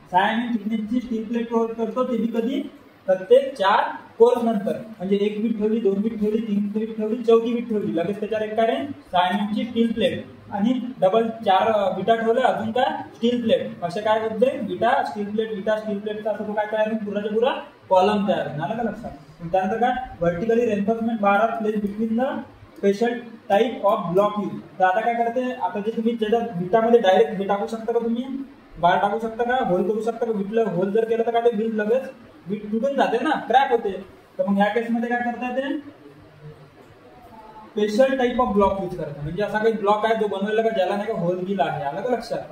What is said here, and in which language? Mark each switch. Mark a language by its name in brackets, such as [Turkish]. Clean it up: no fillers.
[Marathi] 6 mm थिकनेसची steel plate provide करतो. ते बी कधी? प्रत्येक 4 कोर्स नंतर. म्हणजे 1 वीट ठेवली, 2 वीट ठेवली, 3 वीट ठेवली, 4थी वीट ठेवली, लगेच त्याच्यावर एक काय 6 mm ची स्टील प्लेट आणि डबल 4 विटा ठेवल्या, अजून काय स्टील प्लेट. असे काय होते? विटा स्टील प्लेटचा असं तो काय तयार होईल? पुराच्या पुरा कॉलम तयार होईल. आलं का लक्षात? त्यानंतर काय? [English] Vertically reinforcement bar are place between the special type of block use. [Marathi] तर आता काय करते? आता जे तुम्ही त्याच्यात विटामध्ये डायरेक्ट हे टाकू शकता का? तुम्ही बार टाकू शकता का? होल करू शकता का? विटला होल जर केलं तर काय ते वीट लगेच वीट तुटून जाते ना, क्रॅक होते. तर मग ह्या केसमध्ये काय करता येते? Special type of block use करतात. म्हणजे असा काही ब्लॉक आहे जो बनवलेला का ज्याला नाही का होल गिल आहे, आलं का लक्षात?